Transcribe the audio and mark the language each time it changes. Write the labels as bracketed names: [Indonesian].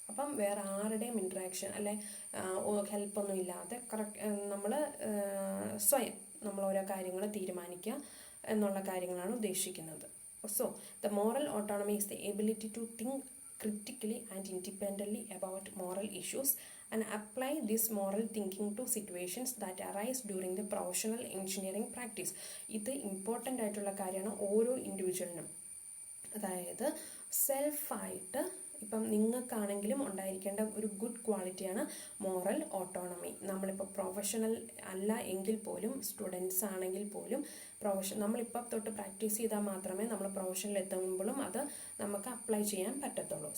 [Malayalam] അപ്പം വേറെ ആരുടെയും ഇൻട്രാക്ഷൻ അല്ലെ ഹെൽപ്പൊന്നും ഇല്ലാതെ നമ്മൾ സ്വയം നമ്മൾ ഓരോ കാര്യങ്ങൾ തീരുമാനിക്കുക എന്നുള്ള കാര്യങ്ങളാണ് ഉദ്ദേശിക്കുന്നത്. [English] So the moral autonomy is the ability to think critically and independently about moral issues and apply this moral thinking to situations that arise during the professional engineering practice. [Malayalam] ഇത് ഇമ്പോർട്ടൻ്റ് ആയിട്ടുള്ള കാര്യമാണ് ഓരോ ഇൻഡിവിജ്വലിനും. അതായത് സെൽഫായിട്ട് ഇപ്പം നിങ്ങൾക്കാണെങ്കിലും ഉണ്ടായിരിക്കേണ്ട ഒരു ഗുഡ് ക്വാളിറ്റിയാണ് moral autonomy. നമ്മളിപ്പോൾ പ്രൊഫഷണൽ അല്ല എങ്കിൽ പോലും സ്റ്റുഡൻസ് ആണെങ്കിൽ പോലും നമ്മളിപ്പോൾ തൊട്ട് പ്രാക്ടീസ് ചെയ്താൽ മാത്രമേ നമ്മൾ പ്രൊഫഷനിൽ എത്തുമ്പോഴും അത് നമുക്ക് അപ്ലൈ ചെയ്യാൻ പറ്റത്തുള്ളൂ.